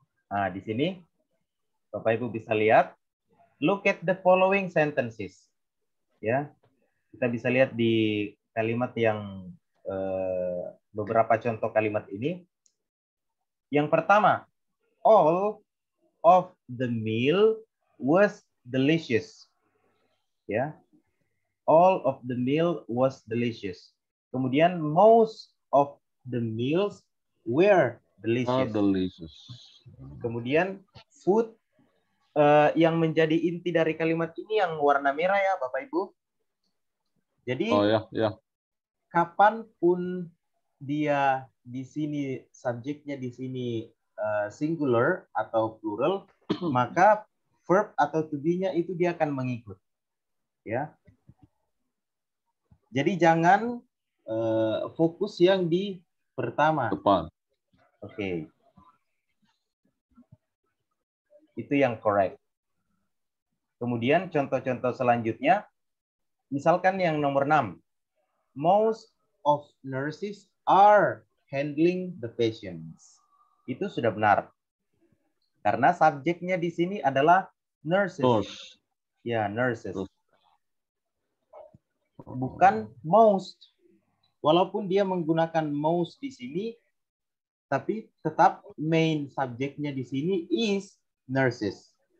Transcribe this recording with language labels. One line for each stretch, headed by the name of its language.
Indonesian: Nah, di sini Bapak Ibu bisa lihat,
English: look at the following sentences.
Indonesian: Ya, kita bisa lihat di kalimat yang beberapa contoh kalimat ini. Yang pertama,
English: all of the meal was delicious. Ya, all of the meal was delicious.
Indonesian: Kemudian
English: most of the meals were delicious. Delicious.
Indonesian: Kemudian food yang menjadi inti dari kalimat ini yang warna merah ya Bapak Ibu. Jadi ya. Kapanpun dia di sini subjeknya di sini singular atau plural, maka verb atau to be-nya itu dia akan mengikut. Ya. Jadi jangan fokus yang di pertama. Depan. Oke. Itu yang correct. Kemudian contoh-contoh selanjutnya, misalkan yang nomor 6.
English: Most of nurses are handling the patients.
Indonesian: Itu sudah benar. Karena subjeknya di sini adalah nurses. Ya, nurses. Bukan most. Walaupun dia menggunakan most di sini, tapi tetap main subjeknya di sini is nurses.